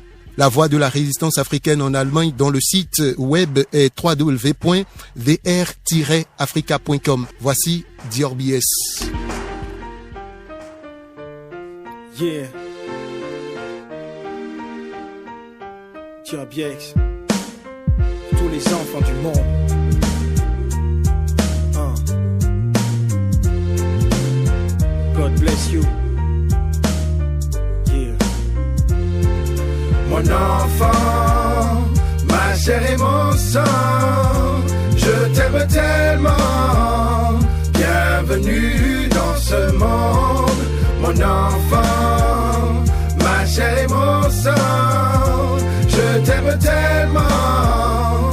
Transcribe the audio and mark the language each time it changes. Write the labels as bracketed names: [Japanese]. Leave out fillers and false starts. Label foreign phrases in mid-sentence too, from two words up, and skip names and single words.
[French] La voix de la résistance africaine en Allemagne dont le site web est www.vr-africa.com. Voici Dior BS. Yeah. Dior BS. Tous les enfants du monde. [English] God bless you. [French] Mon enfant, ma chair et mon sang, je t'aime tellement, bienvenue dans ce monde. Mon enfant, ma chair et mon sang, je t'aime tellement,